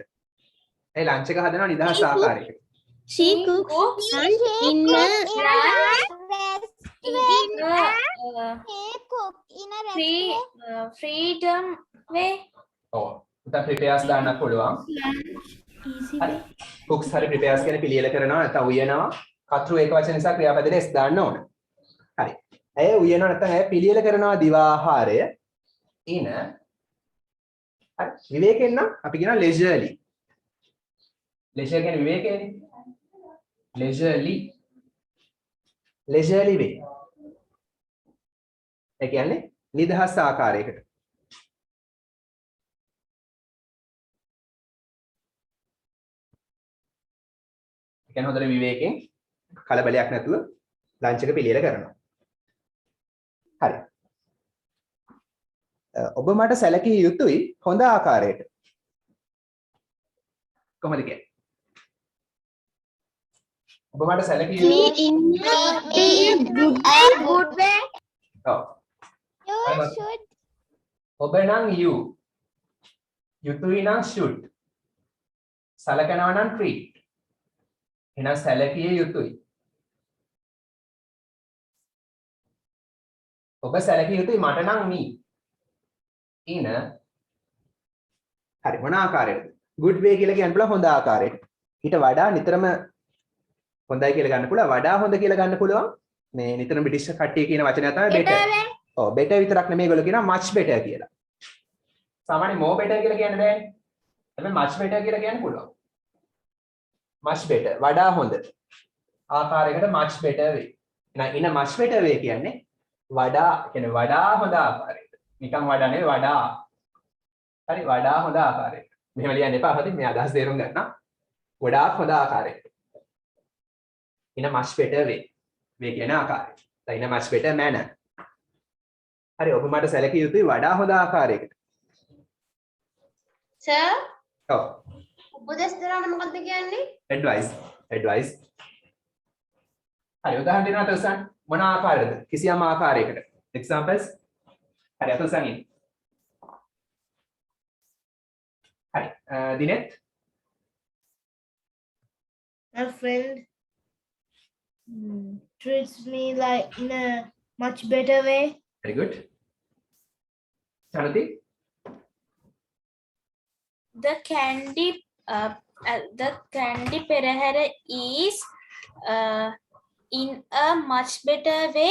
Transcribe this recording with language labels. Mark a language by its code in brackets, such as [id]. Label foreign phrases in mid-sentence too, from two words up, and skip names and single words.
[si] ඒ ලන්ච් එක හදනවා නිදහස් ආකාරයකට. [en] She cooks lunch in a He cook in a freedom way. [si] ඔව්. උතන් prepares දාන්නත් පුළුවන්. හරි. cooks හරි prepares කියන පිළියෙල කරනවා නැත්නම් උයනවා. කතෘ ඒක වචන නිසා ක්‍රියාපදයේ s දාන්න ඕන. හරි. ඇය උයනවා නැත්නම් ඇය පිළියෙල කරනවා දිවාහාරය in හරි. විවේකයෙන් නම් අපි කියනවා leisurely. leisure කියන්නේ විවේකයනේ. [en] leisurely way. [si] ඒ කියන්නේ නිදහස් ආකාරයකට. ඒ කියන්නේ හොඳට විවේකයෙන් කලබලයක් නැතුව ලන්ච් එක පිළියෙල කරනවා. හරි. ඔබ මට සැලකිය යුතුයි හොඳ ආකාරයට. කොහොමද කියන්නේ? ඔබ මට සැලකිය යුතුයි [en] good way. [si] ඔව්. [en] You should. [si] ඔබ නම් you. යුතුයි නම් should. සලකනවා නම් treat. එහෙනම් සැලකිය යුතුයි. ඔබ සැලකිය යුතුයි මට නම් me. in හරි මොන ආකාරයකද? [en] good way [si] කියලා කියන්න පුළුවන් හොඳ ආකාරයකට. ඊට වඩා නිතරම හොඳයි කියලා ගන්න පුළුවන්. වඩා හොඳ කියලා ගන්න පුළුවන්. මේ නිතරම බ්‍රිටිෂ් කට්ටිය කියන වචනය තමයි better. ඔව් better විතරක් නෙමෙයි ඒගොල්ලෝ කියනවා [en] much better [si] කියලා. සාමාන්‍ය [en] more better [si] කියලා කියන්න බෑනේ. හැබැයි [en] much better [si] කියලා කියන්න පුළුවන්. [en] much better [si] වඩා හොඳ ආකාරයකට [en] much better way. [si] එහෙනම් [en] in a much better way [si] කියන්නේ වඩා කියන්නේ වඩා හොඳ ආකාරයකට. නිකන් වඩා නෙවෙයි වඩා. හරි වඩා හොඳ ආකාරයකට. මෙහෙම ලියන්න එපා. හරි මේ අදහස් තේරුම් ගන්න. වඩා හොඳ ආකාරයකට. [en] in a much better way. [si] මේ කියන ආකාරය. [en] in a much better manner. [si] හරි ඔබ මට සැලකිය යුතුයි වඩා හොඳ ආකාරයකට. [en] Sir, [si] ඔව්. උපදෙස් දෙනවට මොකද්ද කියන්නේ? [en] advice. [si] හරි උදාහරණ දෙනවා තවසන් මොන ආකාරයකද? කිසියම් ආකාරයකට. examples. හරි අතසන් ඉන්න. හරි දිනෙත් [en] My friend treats me like in a much better way. very good. Chanati The candy perahera is in a much better way.